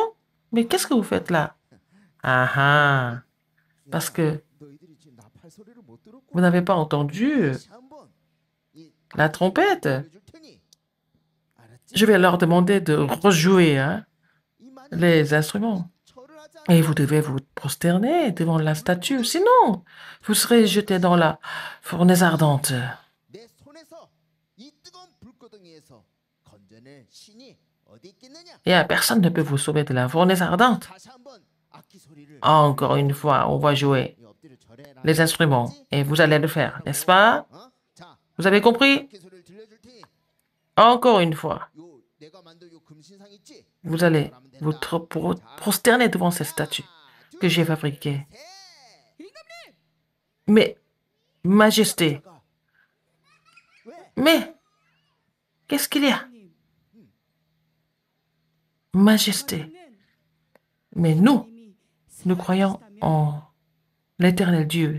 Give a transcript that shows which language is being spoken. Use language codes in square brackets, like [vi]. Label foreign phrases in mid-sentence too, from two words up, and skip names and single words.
[fr] Mais qu'est-ce que vous faites là? Ah ah, parce que vous n'avez pas entendu la trompette. Je vais leur demander de rejouer hein, les instruments. Et vous devez vous prosterner devant la statue, sinon vous serez jeté dans la fournaise ardente. [ko] 내 손에서 이 뜨거운 불구덩이에서 건져낼 신이 어디 있겠느냐? [fr] Et personne ne peut vous sauver de la fournaise ardente. [ko] 다시 한번 악기 소리를 [fr] Encore une fois, on va jouer [ko] 엎드려 절해라. [fr] les instruments et vous allez le faire, n'est-ce pas? [ko] 어? 자, [fr] Vous avez compris? [ko] 악기 소리를 들려줄 테니 [fr] Encore une fois, [ko] 요 내가 만든 요 금신상 있지? [fr] vous allez vous prosterner devant cette statue que j'ai fabriquée. Mais, Majesté, [ko] 왜? [fr] mais, qu'est-ce qu'il y a? Majesté, mais nous croyons en l'éternel Dieu.